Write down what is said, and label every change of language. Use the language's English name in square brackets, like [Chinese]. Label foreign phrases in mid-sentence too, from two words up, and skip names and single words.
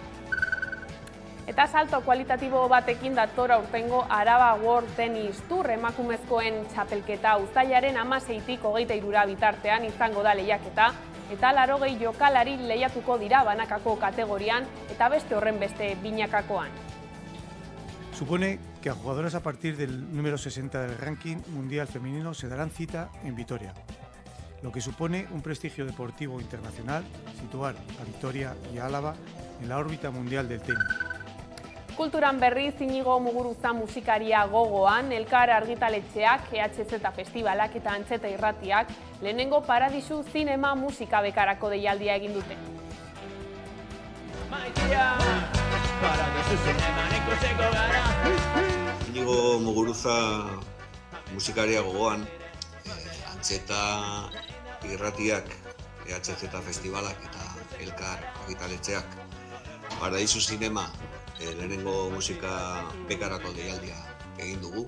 [Basque] Eta salto kualitatibo batekin dator aurtengo Araba World Tennis Tour emakumezkoen txapelketa uztailaren 16tik 23 bitartean izango da lehiaketa, eta 80 jokalari lehiatuko dira banakako kategorian eta beste horren beste binakakoan. [Spanish] Supone que a jugadoras a partir del número 60 del ranking mundial femenino se darán cita en Vitoria, lo que supone un prestigio deportivo internacional, situar a Vitoria y a Álava en la órbita mundial del tenis. [Basque] Kulturan berriz Inigo Muguruza musikaria gogoan, Elkar argitaletxeak, EHZ Festivalak eta Antxeta Irratiak lehenengo Paradisu zinema musika bekarako deialdia egin dute. Inigo Muguruza musikaria gogoan, Antxeta Irratiak, EHZ Festivalak eta Elkar argitaletxeak, Paradisu zinema lehenengo musika bekarako deialdia egin dugu.